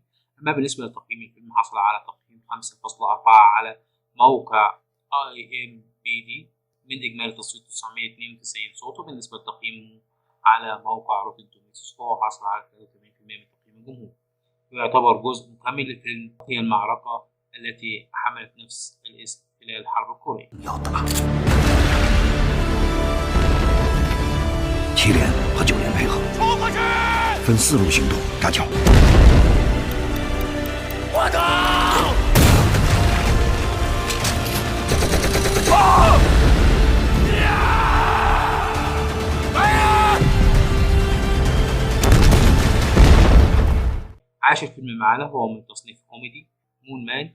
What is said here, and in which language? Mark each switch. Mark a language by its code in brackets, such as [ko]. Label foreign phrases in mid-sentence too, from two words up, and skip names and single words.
[ar] أما بالنسبة لتقييم الفيلم حصل على تقييم 5.4 على موقع IMDb من إجمالي تصويت 992 صوت. وبالنسبة لتقييمه على موقع روتين توميتوز فهو حصل على 83% من تقييم الجمهور. ويعتبر جزء مكمل للفيلم هي المعركة التي حملت نفس الاسم خلال الحرب الكورية. [zh] 7 连和9连配合，分4路行动扎脚。我走！ [ar] عاش الفيلم معنا هو من تصنيف كوميدي مون مان.